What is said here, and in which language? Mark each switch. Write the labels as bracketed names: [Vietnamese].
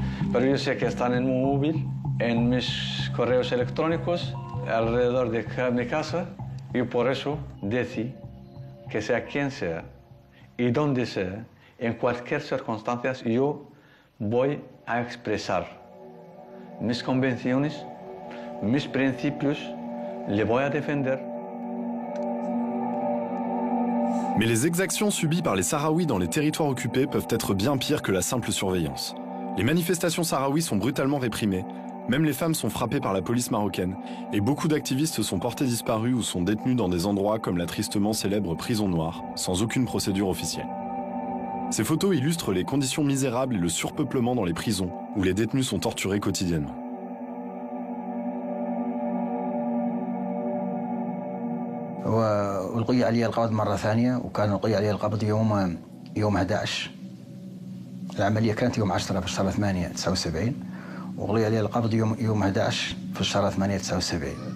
[Spanish] Pero yo sé que están en mi móvil, en mis correos electrónicos, alrededor de mi casa, y por eso decidí que sea quien sea y donde sea, en cualquier circunstancia, yo voy a expresar mis convicciones, mis principios, les voy a defender. [French] Mais les exactions subies par les Sahraouis dans les territoires occupés peuvent être bien pires que la simple surveillance. Les manifestations sahraouies sont brutalement réprimées, même les femmes sont frappées par la police marocaine, et beaucoup d'activistes sont portés disparus ou sont détenus dans des endroits comme la tristement célèbre prison noire, sans aucune procédure officielle. Ces photos illustrent les conditions misérables et le surpeuplement dans les prisons, où les détenus sont torturés quotidiennement. [Arabic] والقي علي القبض مرة ثانية، وكان القي علي القبض يوم 11. العملية كانت يوم 10 في الشهر 8 79، وقضي علي القبض يوم 11 في الشهر 8 79.